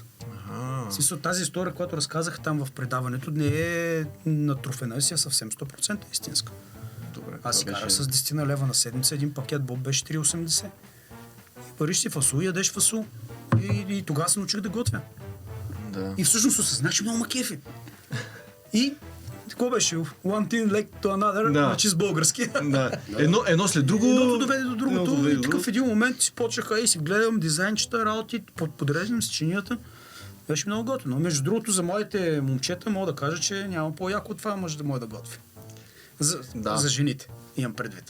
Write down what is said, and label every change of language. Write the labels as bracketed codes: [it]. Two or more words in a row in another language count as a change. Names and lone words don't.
[bg] В смисъл, тази история, която разказах там в предаването, не е натруфена, си е съвсем 100% истинска. Добре, аз си карах с 10 лева на седмица, един пакет боб беше 3,80. И париш си фасул, ядеш фасул. И тогава се научих да готвя. Да. И всъщност осъзнах, че много ма кефи. И какво беше? [en] One thing led to another, [bg] значи с български. Да. Едно след друго. Едното доведе до другото. И такъв един момент си почнаха и си гледам дизайнчета, работи, подреждам с чинията. Беше много готино. Между другото, за моите момчета мога да кажа, че няма по-яко от това мъж да може да готви. За жените, имам предвид.